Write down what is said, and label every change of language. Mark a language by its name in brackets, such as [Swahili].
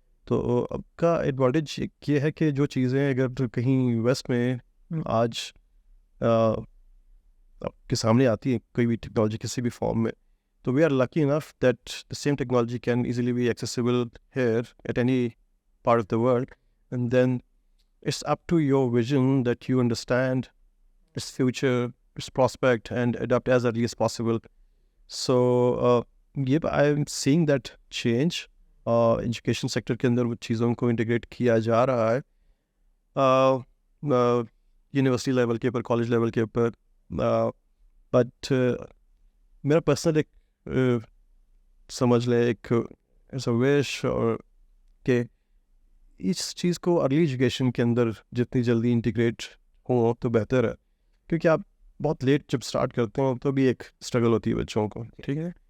[Urdu] تو اب کا ایڈوانٹیج یہ ہے کہ جو چیزیں اگر کہیں ویسٹ میں آج آپ کے سامنے آتی ہیں کوئی بھی ٹیکنالوجی کسی بھی فارم میں, [English] تو we are lucky enough that the same technology can easily be accessible here at any part of the world, and then it's up to your vision that you understand its future, its prospect, and adapt as early as possible. So I'm seeing that change. [Urdu] Education sector کے اندر وہ چیزوں کو integrate کیا جا رہا ہے, university level کے اوپر, کالج لیول کے اوپر, بٹ میرا پرسنل ایک سمجھ لیں ایک ایسا وش اور کہ اس چیز کو ارلی ایجوکیشن کے اندر جتنی جلدی انٹیگریٹ ہوں تو بہتر ہے, کیونکہ آپ بہت لیٹ جب سٹارٹ کرتے ہوں تو بھی ایک اسٹرگل ہوتی ہے بچوں کو, ٹھیک ہے.